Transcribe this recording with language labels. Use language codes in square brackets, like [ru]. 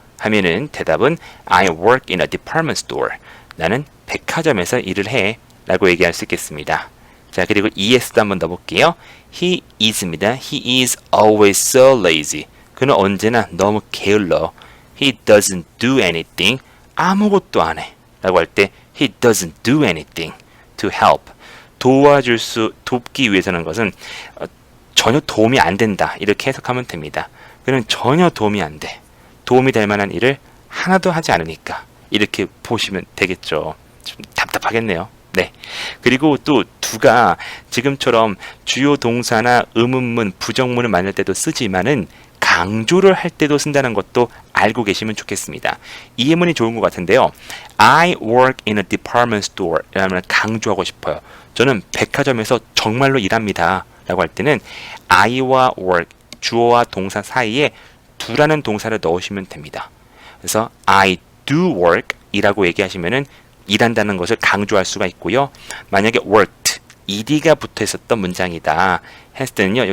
[ko] 하면은 대답은 [en] I work in a department store. [ko] 나는 백화점에서 일을 해. 라고 얘기할 수 있겠습니다. 자, 그리고 ES도 한번 더 볼게요. [en] He is입니다. He is always so lazy. [ko] 그는 언제나 너무 게을러. [en] He doesn't do anything. [ko] 아무것도 안 해. 라고 할 때 [en] He doesn't do anything to help. [ko] 돕기 위해서는 것은 전혀 도움이 안 된다. 이렇게 해석하면 됩니다. 그는 전혀 도움이 안 돼. 도움이 될 만한 일을 하나도 하지 않으니까. 이렇게 보시면 되겠죠. 좀 답답하겠네요. 네. 그리고 또 do가 지금처럼 주요 동사나 의문문, 부정문을 만들 때도 쓰지만은 강조를 할 때도 쓴다는 것도 알고 계시면 좋겠습니다. 이 예문이 좋은 것 같은데요. [en] I work in a department store [ko] 라면 강조하고 싶어요. 저는 백화점에서 정말로 일합니다. 라고 할 때는 I와 work, 주어와 동사 사이에 do라는 동사를 넣으시면 됩니다. 그래서 [en] I do work [ko] 이라고 얘기하시면은 일한다는 것을 강조할 수가 있고요. 만약에 worked, ed가 붙어 있었던 문장이다 했을 때는요.